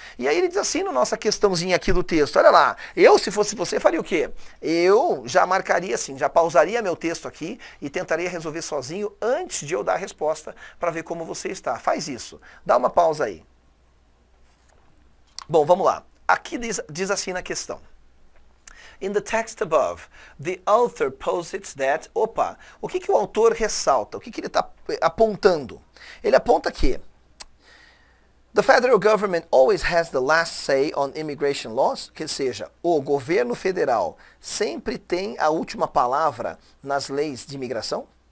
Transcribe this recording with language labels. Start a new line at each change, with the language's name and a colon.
Portuguese: E aí ele diz assim na nossa questãozinha aqui do texto, olha lá, eu se fosse você faria o quê? Eu já marcaria assim, já pausaria meu texto aqui e tentaria resolver sozinho antes de eu dar a resposta para ver como você está. Faz isso. Dá uma pausa aí. Bom, vamos lá. Aqui diz assim na questão.
English: In the text above, the author posits that...
Portuguese: Opa, o que o autor ressalta? O que ele está apontando? Ele aponta que
English: the federal government always has the last say on immigration laws,
Portuguese: que seja, o governo federal sempre tem a última palavra nas leis de imigração.